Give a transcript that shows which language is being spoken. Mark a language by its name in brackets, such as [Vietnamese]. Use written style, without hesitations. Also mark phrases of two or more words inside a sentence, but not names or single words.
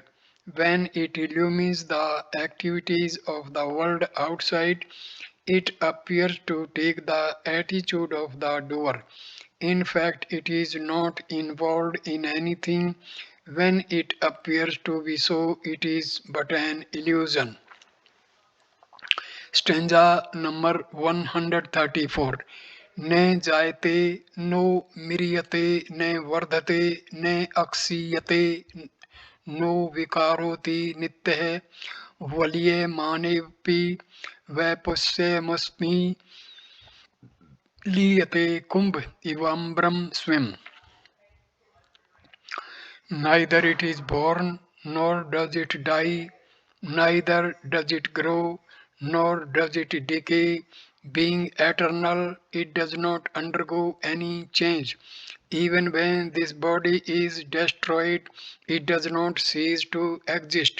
[English] When it illumines the activities of the world outside, it appears to take the attitude of the doer. In fact, it is not involved in anything. When it appears to be so, it is but an illusion. Stanza number 134. [Sanskrit] न जायते, न म्रियते, न वर्धते, न क्षीयते, न विकरोति नित्यः, विलीयमानेऽपि, वपुष्यमुष्मिन्, लीयते कुम्भ इवाम्बरं स्वयम्. [English] Neither it is born, nor does it die, neither does it grow, nor does it decay. Being eternal, it does not undergo any change. Even when this body is destroyed, it does not cease to exist.